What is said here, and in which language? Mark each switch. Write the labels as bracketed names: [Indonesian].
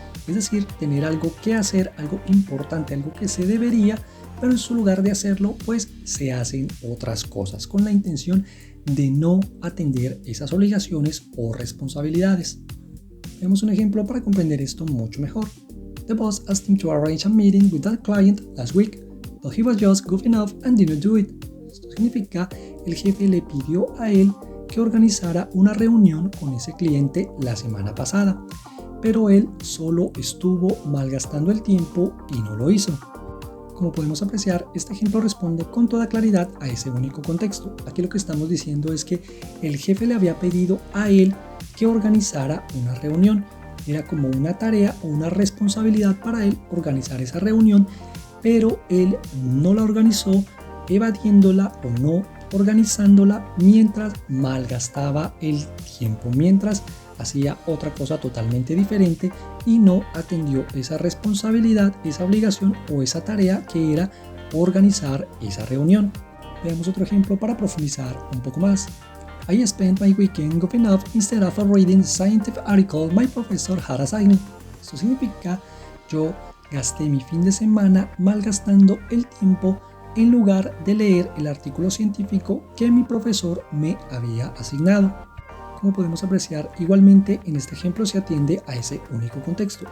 [Spanish] Es decir, tener algo que hacer, algo importante, algo que se debería, pero en su lugar de hacerlo, pues se hacen otras cosas con la intención de no atender esas obligaciones o responsabilidades. Veamos un ejemplo para comprender esto mucho mejor. [English] The boss asked him to arrange a meeting with that client last week, but he was just goofing off and didn't do it. [Spanish] Esto significa, el jefe le pidió a él que organizara una reunión con ese cliente la semana pasada, pero él solo estuvo malgastando el tiempo y no lo hizo. Como podemos apreciar, este ejemplo responde con toda claridad a ese único contexto. Aquí lo que estamos diciendo es que el jefe le había pedido a él que organizara una reunión. Era como una tarea o una responsabilidad para él organizar esa reunión, pero él no la organizó, evadiéndola o no organizándola mientras malgastaba el tiempo, mientras hacía otra cosa totalmente diferente y no atendió esa responsabilidad, esa obligación o esa tarea que era organizar esa reunión. Veamos otro ejemplo para profundizar un poco más. [English] I spent my weekend goofing off instead of reading the scientific article my professor had assigned me. [Spanish] Esto significa, yo gasté mi fin de semana malgastando el tiempo en lugar de leer el artículo científico que mi profesor me había asignado. Como podemos apreciar, igualmente en este ejemplo se atiende a ese único contexto.